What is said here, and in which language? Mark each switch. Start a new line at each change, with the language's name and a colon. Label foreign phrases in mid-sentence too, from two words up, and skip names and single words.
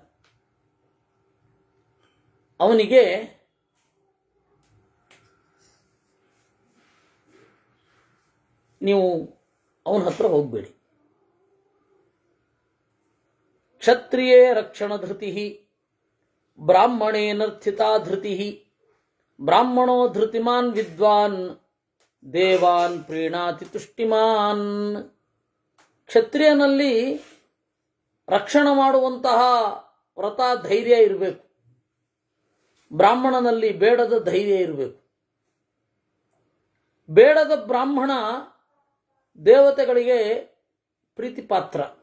Kannada: ಅವನಿಗೆ ನೀವು ಅವನ ಹತ್ರ ಹೋಗಬೇಡಿ.
Sanskrit: ಕ್ಷತ್ರಿಯೇ ರಕ್ಷಣ ಧೃತಿ, ಬ್ರಾಹ್ಮಣೇನರ್ಥಿತಾ ಧೃತಿ, ಬ್ರಾಹ್ಮಣೋ ಧೃತಿಮಾನ್ ವಿದ್ವಾನ್ ದೇವಾನ್ ಪ್ರೀಣಾತಿ ತುಷ್ಟಿಮಾನ್.
Kannada: ಕ್ಷತ್ರಿಯನಲ್ಲಿ ರಕ್ಷಣೆ ಮಾಡುವಂತಹ ವ್ರತ ಧೈರ್ಯ ಇರಬೇಕು, ಬ್ರಾಹ್ಮಣನಲ್ಲಿ ಬೇಡದ ಧೈರ್ಯ ಇರಬೇಕು. ಬೇಡದ ಬ್ರಾಹ್ಮಣ ದೇವತೆಗಳಿಗೆ ಪ್ರೀತಿಪಾತ್ರ.